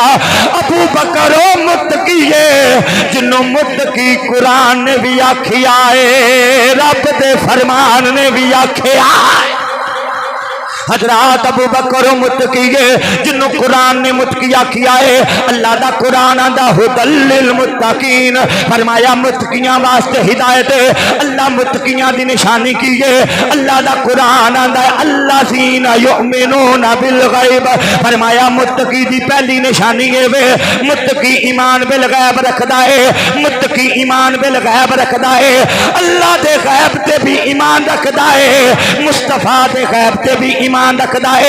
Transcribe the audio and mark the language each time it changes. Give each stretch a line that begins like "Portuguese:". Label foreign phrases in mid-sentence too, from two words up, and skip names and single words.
Punjabi: ابو بکر متقی ہے جنہوں متقی قرآن نے وی آکھیا ہے رب دے فرمان نے وی آکھیا. حضرات ابو بکر متقی ہے جنہوں قرآن نے متقی آکھیا ہے. اللہ دا قرآن آندا
Arabic: هدى للمتقين
Punjabi: فرمایا متقیاں واسطے ہدایت ہے. اللہ متقیاں دی نشانی کی ہے اللہ دا قرآن آندا ہے
Arabic: الذين يؤمنون بالغيب
Punjabi: فرمایا متقی دی پہلی نشانی ہے وے متقی ایمان بالغیب رکھدا ہے متقی ایمان بالغیب رکھدا ہے اللہ دے غیب تے وی ایمان رکھدا ہے مصطفیٰ دے غیب تے وی ایمان رکھدا ہے.